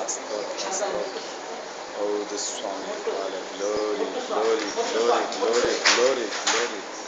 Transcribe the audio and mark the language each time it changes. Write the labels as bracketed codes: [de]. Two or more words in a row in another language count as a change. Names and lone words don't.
[sa] Stotra, stotra. [kn] ಹೌದು ಸ್ವಾಮಿ. [en] Glory, glory, glory, glory, glory, glory.